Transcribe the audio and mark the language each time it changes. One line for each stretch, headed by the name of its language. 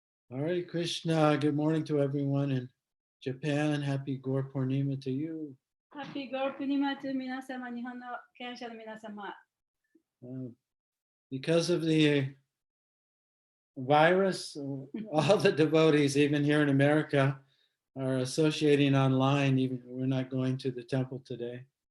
English: Hare Krishna, good morning to everyone in Japan. Happy Gaur Purnima to you. Happy Gaur Purnima to
Japanese: 皆様、日本の権者の皆様。
English: Because of the virus, all the devotees, even here in America, are associating online. Even we're not going to the temple today.